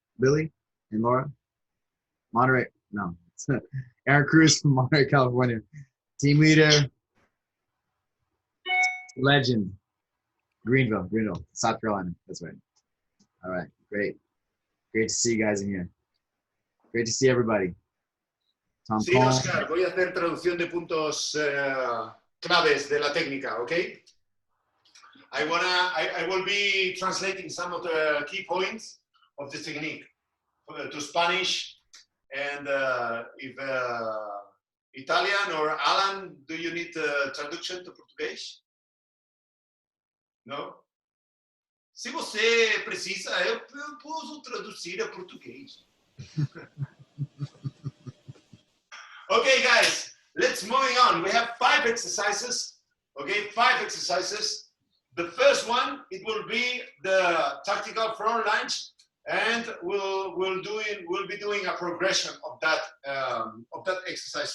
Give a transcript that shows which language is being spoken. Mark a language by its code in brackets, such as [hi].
[en] Billy and Laura? Monterey? No, Aaron Cruz from Monterey, California. Team leader, legend. Greenville, South Carolina. That's right. All right, great to see you guys in here. Great to see everybody. Tom [es] Sí, Oscar, voy a hacer traducción de puntos claves de la técnica, ¿ok? [en] I will be translating some of the key points of the technique to Spanish, and if Italian or Alan, do you need traduction to Português? No? [pt] Se você precisa, eu posso traduzir a português. [en] Okay, guys, let's moving on. We have 5 exercises. Okay, 5 exercises. The first one, it will be the tactical front lunge, and we'll be doing a progression of that exercise.